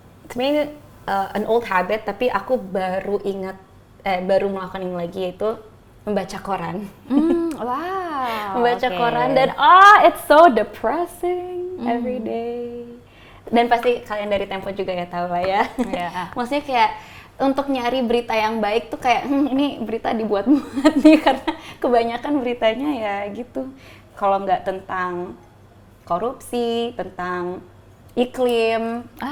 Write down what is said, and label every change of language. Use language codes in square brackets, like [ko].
[id] Sebenarnya [en] an old habit, [id] tapi aku baru melakukan ini lagi, yaitu membaca koran. Wow. Membaca koran dan [en] it's so depressing every day. [id] Dan pasti kalian dari Tempo juga ya tahu lah ya. [en] Yeah. [id] Maksudnya kayak untuk nyari berita yang baik tuh kayak ini berita dibuat-buat nih, karena kebanyakan beritanya ya gitu. Kalau nggak tentang korupsi, tentang iklim,